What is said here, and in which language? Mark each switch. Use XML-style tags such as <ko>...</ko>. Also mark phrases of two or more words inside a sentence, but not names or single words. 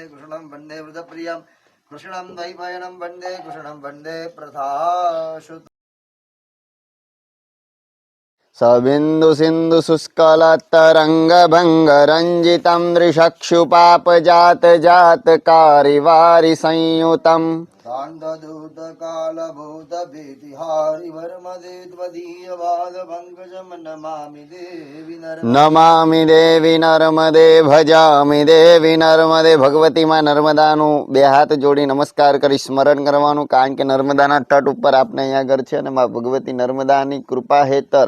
<sa>कृष्णं वन्दे वृतप्रियं। कृष्णं द्वैपायनं वन्दे। कृष्णं वन्दे प्रथासुत। सबिंदु सिंधु शुष्कलतरंगभंगरंजितं दृशक्षुपापजात जात कारिवारि संयुतं शांतदूत कालभूत भीतिहारी वर्मदे त्वदीय वाद पंकजम नमामि देवी नमामि देवी नर्मदे भजामि देवी नर्मदे.</sa> <gu>ભગવતીમાં નર્મદાનું બે હાથ જોડી નમસ્કાર કરી સ્મરણ કરવાનું, કારણ કે નર્મદાના તટ ઉપર આપણે અહીંયા આગળ છે અને માં ભગવતી નર્મદાની કૃપા હેતર.</gu>